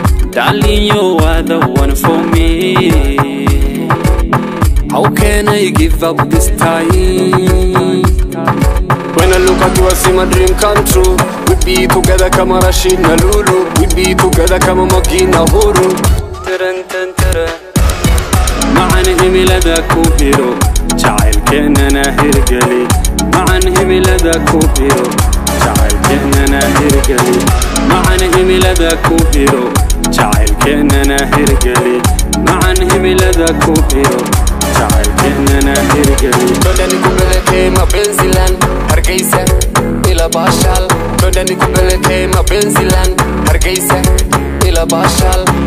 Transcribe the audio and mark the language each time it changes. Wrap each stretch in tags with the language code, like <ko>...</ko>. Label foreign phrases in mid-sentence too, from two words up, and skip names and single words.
<en>Darling, you are the one for me. How can I give up this time? When I look at you, I see my dream come true. We be together kama Rashid na Lulu. We be together kama Magi na Huru.</en> <so>Taran, tan, taran. Macan himilada ku hiro. Jacaylkeenana hirgeli. Macan himilada ku hiro. Jacaylkeennana hirgeli, macan himilada ku hiro. Jacaylkeennana hirgeli, macan himilada ku hiro. Jacaylkeennana hirgeli.</so> <sw>Twende nikupeleke mapenzi land, Hargeisa, ila bashal. Twende nikupeleke mapenzi land, Hargeisa, ila bashal.</sw>